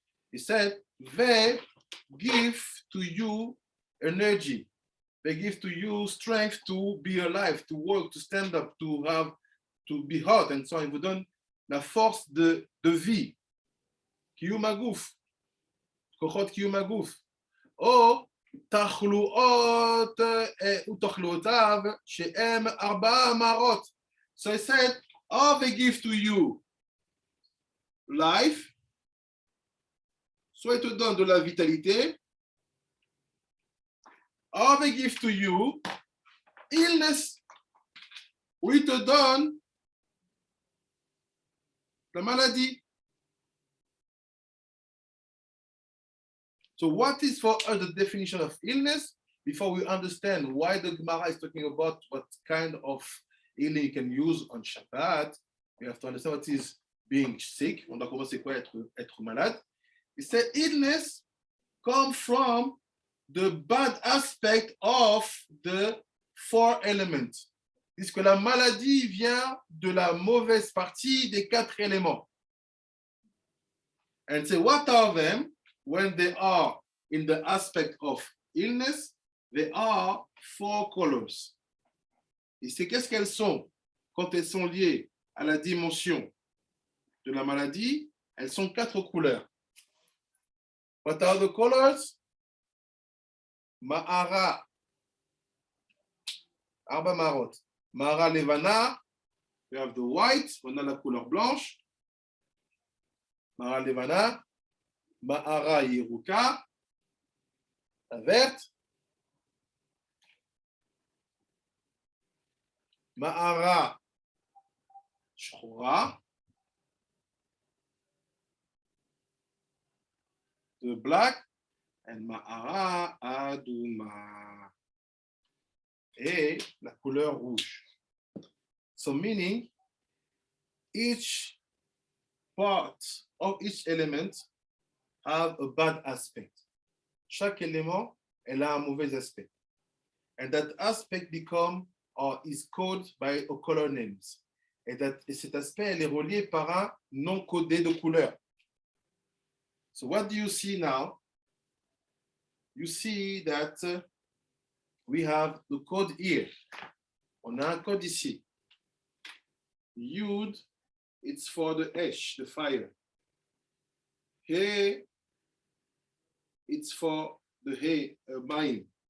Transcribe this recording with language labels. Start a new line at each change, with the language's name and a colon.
English: He said, they give to you energy. They give to you strength to be alive, to work, to stand up, to be hot, and so on.
French: Il vous donne la force de vie.
Hebrew: Kiyum הגוף. כוחות קיום הגוף. או תחלואות ותחלואותיו שהם 4 מערות.
English: So I said, all they give to you life,
French: soit ils te donnent de la vitalité,
English: or they give to you illness,
French: ou ils te donnent la maladie.
English: So what is for us the definition of illness? Before we understand why the Gemara is talking about what kind of healing you can use on Shabbat, we have to understand what is being sick.
French: On doit commencer quoi être malade.
English: It said illness comes from the bad aspect of the 4 elements.
French: Puisque la maladie vient de la mauvaise partie des 4 éléments.
English: And say, what are them? When they are in the aspect of illness, they are 4 colors.
French: Et c'est qu'est-ce qu'elles sont quand elles sont liées à la dimension de la maladie? Elles sont 4 couleurs.
English: What are the colors?
Hebrew: Ma'ara, Arba Marot. Ma'ara Levana,
English: we have the white,
French: on a la couleur blanche.
Hebrew: Ma'ara Levana, Ma'ara Yeruka,
French: la verte.
Hebrew: Ma'ara Shchora,
English: the black, and
Hebrew: Ma'ara Aduma,
French: et la couleur rouge.
English: So meaning, each part of each element have a bad aspect.
French: Chaque élément, elle a un mauvais aspect.
English: And that aspect become or is coded by a color names.
French: Et cet aspect, elle est relié par un nom codé de couleur.
English: So what do you see now? You see that we have the code here.
French: On a un code ici.
English: Yud, it's for the ash, the fire. He, it's for the mayim.